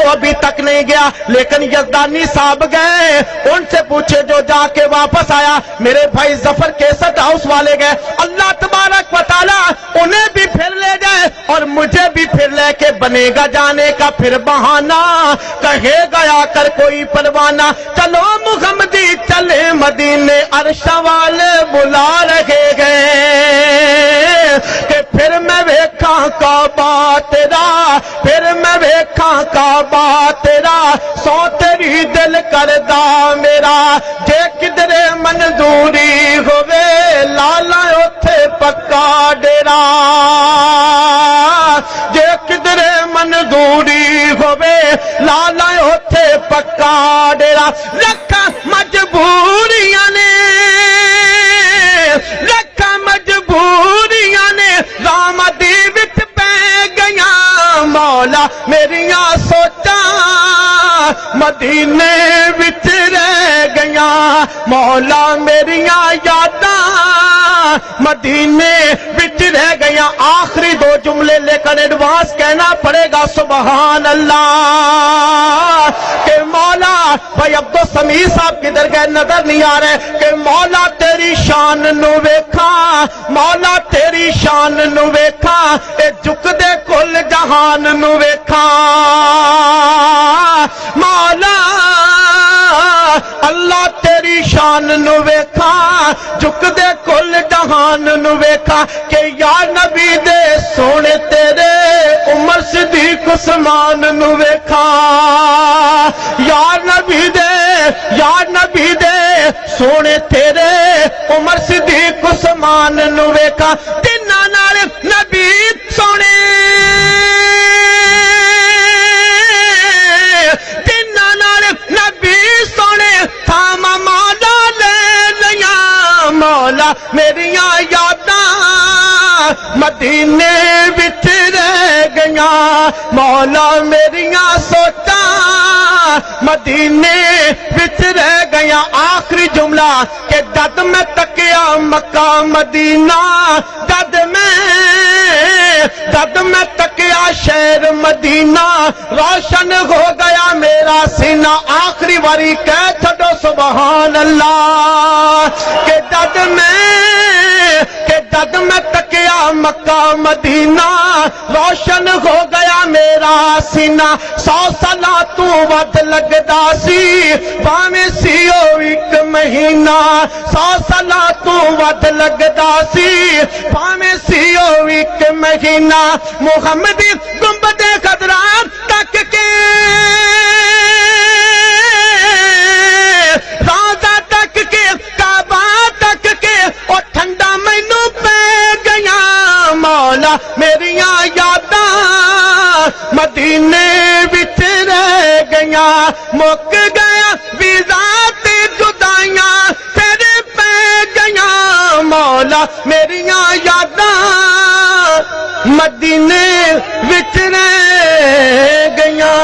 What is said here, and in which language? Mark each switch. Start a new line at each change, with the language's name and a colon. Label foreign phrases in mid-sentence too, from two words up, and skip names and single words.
Urdu: ابھی تک نہیں گیا لیکن یزدانی صاحب گئے ان سے پوچھے جو جا کے واپس آیا میرے بھائی ظفر کیسٹ ہاؤس والے گئے اللہ تبارک و تعالی انہیں بھی پھر لے جائے اور مجھے بھی پھر لے کے بنے گا جانے کا پھر بہانہ کہے گیا کر کوئی پروانہ چلو محمدی چلے مدینے عرش والے بلا رہے گئے
Punjabi: کہ پھر میں ویکھاں کعبہ تیرا پھر میں ویکھاں کعبہ تیرا سو تیری دل کردا میرا جے کدرے منظوری ہووے لالا اوتھے پکا ڈیرا جے کدرے منظوری ہووے لالا اوتھے پکا ڈیرا رکھا مجبوریاں نے رکھا مجبوریاں نے رامدی وچ پہ گیا مولا میریاں سوچاں مدینے وچ رہ گیا مولا میریاں یاداں مدینے وچ رہ گیا
Urdu: آخری 2 جملے لے کر ایڈوانس کہنا پڑے گا
Punjabi: سبحان اللہ
Urdu: بھائی عبدو سمیع صاحب کدھر گئے نظر نہیں آ رہے
Punjabi: کہ مولا تیری شان نو ویکھا مولا تیری شان نو ویکھا اے جھک دے کل جہان نو ویکھا مولا اللہ تیری شان نو ویکھا جھک دے کل جہان نو ویکھا کہ یا نبی دے سونے تیرے عمر صدیق عثمان نو ویکھا یا نبی دے سونے تیرے عمر صدیق عثمان نو ویکھا تیناں نال نبی سونے تیناں نال نبی سونے تھاما مولا لے لیاں مولا میریاں یاداں مدینے وچ رہ گیاں مولا میریاں سوچاں مدینے وچ رہ گیاں آخری جملہ کہ جد میں تکیا مکہ مدینہ جد میں تکیا شہر مدینہ روشن ہو گیا میرا سینہ آخری واری کہہ چھڈو سبحان اللہ کہ جد میں تکیا مکہ مدینہ روشن ہو گیا میرا سینہ 100 سالاں تو ود لگدا سی بھاویں سی او ایک مہینہ 100 سالاں تو ود لگدا سی بھاویں سی او ایک مہینہ محمدی گنبد خضرا تک کے روضہ تک کے کعبہ تک کے او ٹھنڈا مینوں پے گیا مولا میریاں یاداں مدینے وچ رہ گیا مک گیا ویزا تے جدائیاں تیرے پہ گیا مولا میریاں یاداں مدینے وچ رہ گیا.